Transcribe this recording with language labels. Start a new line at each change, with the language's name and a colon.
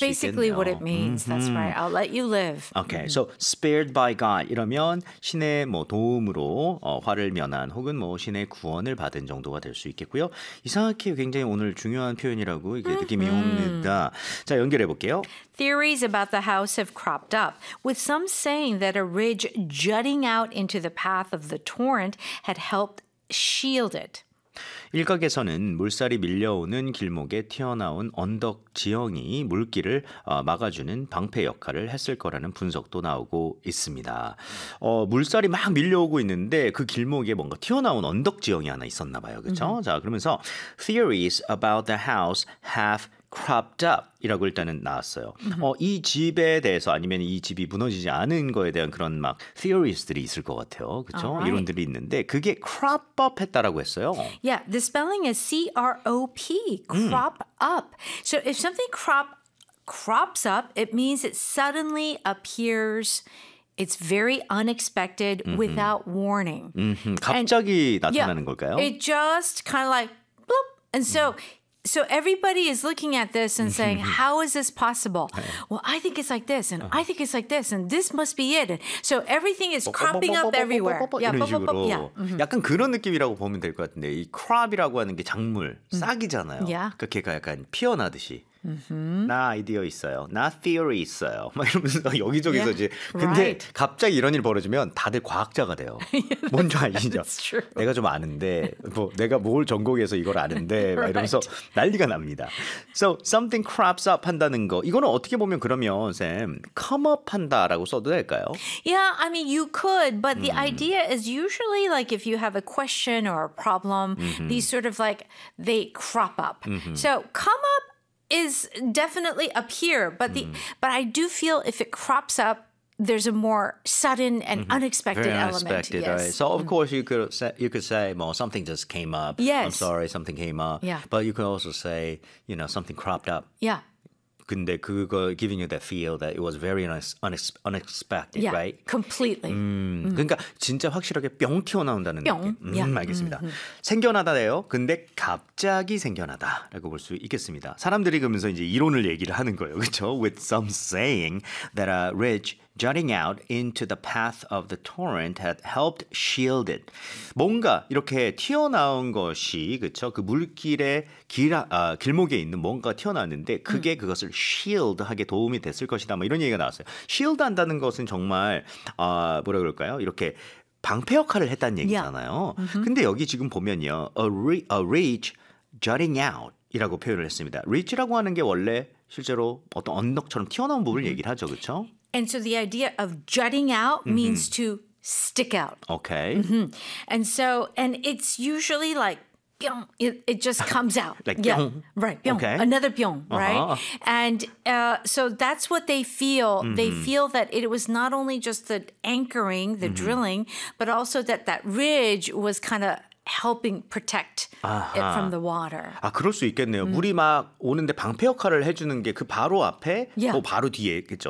English: That's basically what it means. Mm-hmm. That's right. I'll let you live. Okay. Mm-hmm. So spared by God
Korean: 이러면 신의 뭐 도움으로 화를 면한 혹은 뭐 신의 구원을 받은 정도가 될 수 있겠고요. 이상하게 굉장히 오늘 중요한 표현이라고 이게 느낌이 옵니다. 자, 연결해 볼게요.
English: Theories about the house have cropped up. With some saying that a ridge jutting out into the path of the torrent had helped shield it.
Korean: 일각에서는 물살이 밀려오는 길목에 튀어나온 언덕 지형이 물길을 막아주는 방패 역할을 했을 거라는 분석도 나오고 있습니다. 물살이 막 밀려오고 있는데 그 길목에 뭔가 튀어나온 언덕 지형이 하나 있었나 봐요. 그렇죠? Mm-hmm. 자, 그러면서
English: theories about the house have cropped up
Korean: 이라고 일단은 나왔어요. 이 집에 대해서 아니면 이 집이 무너지지 않은 거에 대한 그런 막 theories들이 있을 것 같아요. 그렇죠?
English: Right.
Korean: 이론들이 있는데 그게 crop up 했다라고 했어요.
English: Yeah, the spelling is C-R-O-P, crop up. So if something crops up, it means it suddenly appears... It's very unexpected mm-hmm. without warning.
Korean: Mm-hmm. 갑자기
English: And,
Korean: 나타나는 걸까요?
English: It just kind of like bloop. And so... So everybody is looking at this and saying, how is this possible? Well, I think it's like this, and I think it's like this, and this must be it. So everything is cropping up everywhere.
Korean: 이런 식으로 약간 그런 느낌이라고 보면 될 것 같은데 이 crop이라고 하는 게 작물, 싹이잖아요. 그렇게 약간 피어나듯이. Mm-hmm. 나 아이디어 있어요. 나 theory 있어요. 막 이러면서 여기저기서
English: yeah.
Korean: 이제 근데
English: right.
Korean: 갑자기 이런 일 벌어지면 다들 과학자가 돼요.
English: yeah,
Korean: 뭔지 아시죠? 내가 좀 아는데 뭐 내가 뭘 전공해서 이걸 아는데 막 이러면서
English: right.
Korean: 난리가 납니다.
English: So something crops up
Korean: 한다는 거 이거는 어떻게 보면 그러면 쌤 come up 한다라고 써도 될까요?
English: Yeah, I mean you could, but the idea is usually like if you have a question or a problem, these sort of like they crop up. So come up. Is definitely appear, but the but I do feel if it crops up, there's a more sudden and unexpected Very element. Unexpected, yes. right? So of course you could say, well, something just came up. Yes. I'm sorry, something came up. Yeah. But you could also say, you know, something cropped up. Yeah.
Korean: 근데 그거
English: giving you that feel that it was very unexpected, yeah, right? Completely.
Korean: 그러니까 진짜 확실하게 뿅 튀어나온다는 뿅. 느낌. 뿅.
English: Yeah.
Korean: 알겠습니다. 생겨나다래요. 근데 갑자기 생겨나다라고 볼 수 있겠습니다. 사람들이 그러면서 이제 이론을 얘기를 하는 거예요. 그렇죠? With some saying that a ridge jutting out into the path of the torrent had helped shield it. 뭔가 이렇게 튀어나온 것이 그렇죠? 그 물길에 길목에 있는 뭔가 튀어나왔는데 그게 그것을 shield 하게 도움이 됐을 것이다. 뭐 이런 얘기가 나왔어요. Shield 한다는 것은 정말 뭐라 그럴까요? 이렇게 방패 역할을 했다는 얘기잖아요.
English: Yeah. Mm-hmm.
Korean: 근데 여기 지금 보면요. A ridge jutting out 이라고 표현을 했습니다. Ridge라고 하는 게 원래 실제로 어떤 언덕처럼 튀어나온 부분을 얘기를 하죠. 그렇죠?
English: And so the idea of jutting out means to stick out. Okay. And so, and it's usually like, bing, it just comes out. like, yeah. bing. Right, bing. Okay. Another bing, right? And so that's what they feel. Mm-hmm. They feel that it was not only just the anchoring, the drilling, but also that ridge was kind of helping protect it from the water.
Korean: 아, 그럴 수 있겠네요. 물이 막 오는데 방패 역할을 해주는 게 그 바로 앞에, 또 바로 뒤에겠죠.